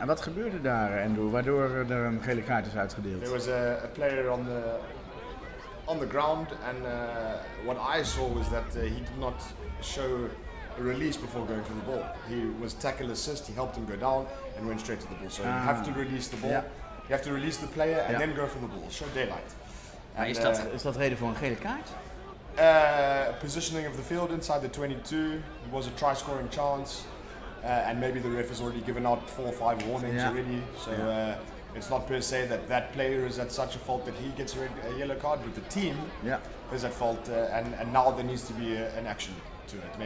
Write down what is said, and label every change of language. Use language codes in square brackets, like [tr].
[nl] En wat gebeurde daar, Andrew, waardoor er een gele kaart is uitgedeeld? [en] There was a player on the ground, and what I saw was that he did not show a release before going for the ball. He was tackle assist, he helped him go down and went straight to the ball. So you have to release the ball. Yeah. You have to release the player and then go for the ball. Show daylight. [nl] And, is dat reden voor een gele kaart? [en] Positioning of the field inside the 22 was a try-scoring chance, and maybe the ref has already given out 4 or 5 warnings already. So it's not per se that player is at such a fault that he gets a yellow card, but the team is at fault, and now there needs to be an action to it.